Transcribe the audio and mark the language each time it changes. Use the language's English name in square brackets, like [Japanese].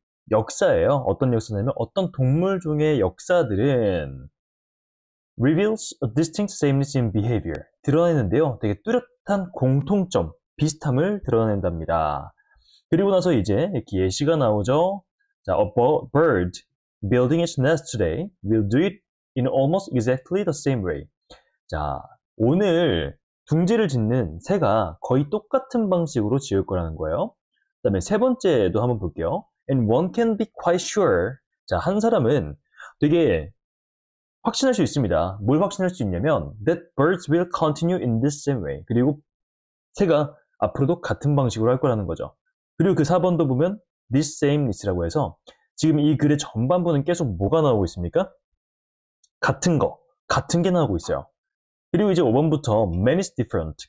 [Korean] 역사예요. 어떤 역사냐면 어떤 동물 중의 역사들은 [English] reveals a distinct sameness in behavior. [Korean] 드러내는데요. 되게 뚜렷한 공통점, 비슷함을 드러낸답니다. 그리고 나서 이제 이렇게 예시가 나오죠. [English] 자, a bird building its nest today will do it in almost exactly the same way. [Korean] 자, 오늘 둥지를 짓는 새가 거의 똑같은 방식으로 지을 거라는 거예요. 그 다음에 세 번째도 한번 볼게요. [English] And one can be quite sure. [Korean] 자, 한 사람은 되게 확신할 수 있습니다. 뭘 확신할 수 있냐면 [English] that birds will continue in this same way. [Korean] 그리고 새가 앞으로도 같은 방식으로 할 거라는 거죠. 그리고 그 4번도 보면 [English] this sameness [Korean] 라고 해서 지금 이 글의 전반부는 계속 뭐가 나오고 있습니까? 같은 거, 같은 게 나오고 있어요. 그리고 이제 5번부터 [English] man is different.